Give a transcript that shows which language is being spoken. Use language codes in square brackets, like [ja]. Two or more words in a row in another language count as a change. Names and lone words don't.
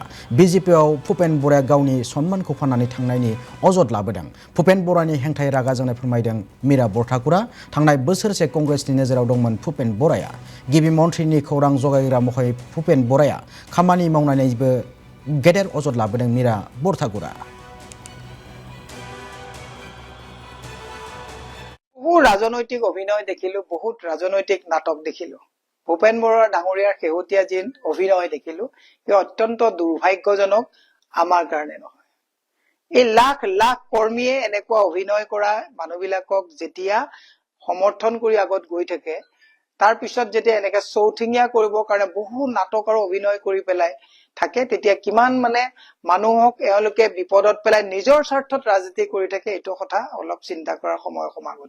[brx] बिजेपिआव भूपेन बराया गावनि सन्मानखौ फाननानै थांनायनि अजद लाबोदों। भूपेन बरानि हेंथायै रागा जोंनाय फोरमायदों मीरा बरठाकुरा। थांनाय बोसोरसे कंग्रेसनि नोजोराव दंमोन भूपेन बराया। गिबि मन्थ्रिनि खौरां जगायग्रा महरै भूपेन बराया खामानि मावनायनिबो गेदेर अजद लाबोदों मीरा बरठाकुरा। [as] বহু ৰাজনৈতিক অভিনয় দেখিলো, বহুত ৰাজনৈতিক নাটক দেখিলো। ভূপেন বৰা ডাঙৰীয়াৰ শেহতীয়া যি অভিনয় দেখিলো, ই অত্যন্ত দুৰ্ভাগ্যজনক আমাৰ কাৰণে নহয়। এই লাখ লাখ কৰ্মীয়ে এনেকুৱা অভিনয় কৰা মানুহবিলাকক যেতিয়া সমৰ্থন কৰি আগত গৈ থাকে, তাৰ পিছত যেতিয়া এনেকে চৌঠিঙীয়া কৰিবৰ কাৰণে বহু নাটক আৰু অভিনয় কৰি পেলাই থাকে, তেতিয়া কিমান মানুহক এওঁলোকে বিপদত পেলাই নিজৰ স্বাৰ্থত ৰাজনীতি কৰি থাকে, এইটো কথা অলপ চিন্তা কৰাৰ সময় সমাগত।